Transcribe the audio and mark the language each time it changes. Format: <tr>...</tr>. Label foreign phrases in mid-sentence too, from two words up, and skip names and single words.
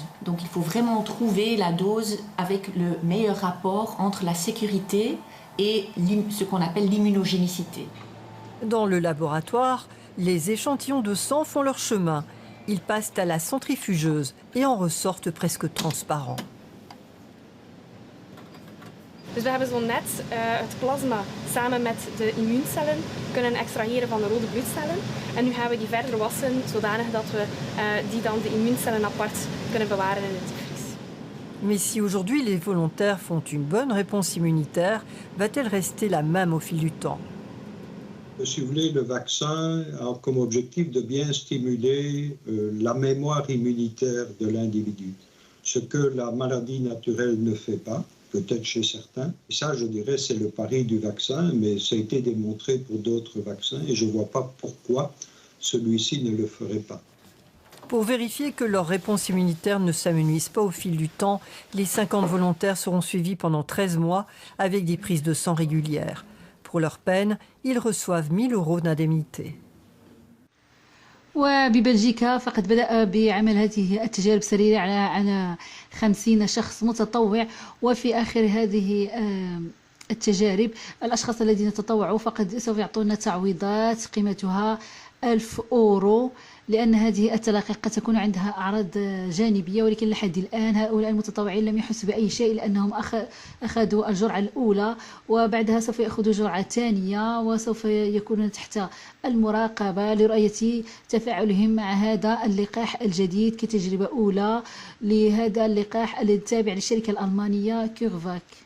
<fr>Donc il faut vraiment trouver la dose avec le meilleur rapport entre la sécurité et ce qu'on appelle l'immunogénicité. Dans le laboratoire, les échantillons de sang font leur chemin. Ils passent à la centrifugeuse et en ressortent presque transparents.</fr> <nl>Dus we hebben zo net het plasma samen met de immuuncellen kunnen extraheren van de rode bloedcellen. En nu gaan we die verder wassen zodanig dat we die dan de immuuncellen apart kunnen bewaren in het diepvries.</nl> <fr>Mais si aujourd'hui les volontaires font une bonne réponse immunitaire, va-t-elle rester la même au fil du temps? Si vous voulez, le vaccin a comme objectif de bien stimuler la mémoire immunitaire de l'individu, ce que la maladie naturelle ne fait pas. Peut-être chez certains. Et ça, je dirais, c'est le pari du vaccin, mais ça a été démontré pour d'autres vaccins et je ne vois pas pourquoi celui-ci ne le ferait pas. Pour vérifier que leur réponse immunitaire ne s'amenuise pas au fil du temps, les 50 volontaires seront suivis pendant 13 mois avec des prises de sang régulières. Pour leur peine, ils reçoivent 1 000 € d'indemnité.</fr> <ar>وببلجيكا فقد بدأ بعمل هذه التجارب السريرة على 50 شخص متطوع، وفي آخر هذه التجارب الأشخاص الذين تطوعوا فقد سوف يعطونا تعويضات قيمتها 1000 €، لأن هذه التلقيح قد تكون عندها أعراض جانبية، ولكن لحد الآن هؤلاء المتطوعين لم يحسوا بأي شيء لأنهم أخذوا الجرعة الأولى وبعدها سوف يأخذوا جرعة ثانية وسوف يكونون تحت المراقبة لرؤية تفاعلهم مع هذا اللقاح الجديد كتجربة أولى لهذا اللقاح التابع للشركة الألمانية كيرفاك.</ar>